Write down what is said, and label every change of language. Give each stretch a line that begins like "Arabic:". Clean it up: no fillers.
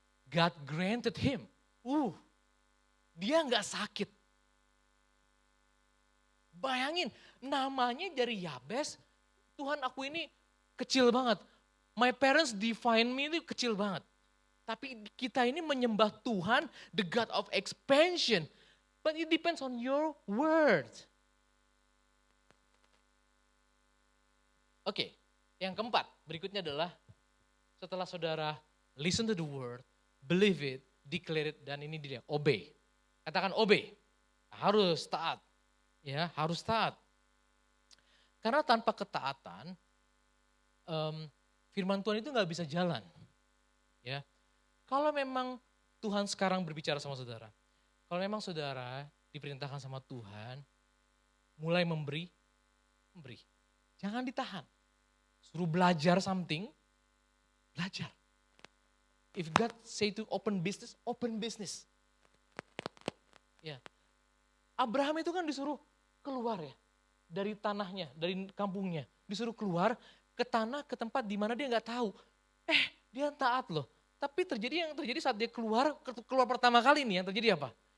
English: God granted him.
Indonesian: Dia nggak sakit. Bayangin, namanya dari Yabes, Tuhan aku ini kecil banget.
English: My parents define me
Indonesian: itu kecil banget. Tapi kita ini menyembah Tuhan,
English: the God of expansion. But it depends on your word.
Indonesian: Oke, yang keempat, berikutnya adalah setelah saudara
English: listen to the word, believe it, declare it,
Indonesian: dan ini dia, obey. Katakan obey, harus taat. Ya, harus taat. Karena tanpa ketaatan, firman Tuhan itu gak bisa jalan. Ya, kalau memang Tuhan sekarang berbicara sama saudara, kalau memang saudara diperintahkan sama Tuhan, mulai memberi. Jangan ditahan. Suruh belajar something, belajar.
English: If God say to open business, open business.
Indonesian: Ya. Abraham itu kan disuruh keluar ya. Dari tanahnya, dari kampungnya. Disuruh keluar ke tanah, ke tempat di mana dia gak tahu. Dia taat loh. Tapi yang terjadi saat dia keluar pertama kali nih, yang terjadi apa?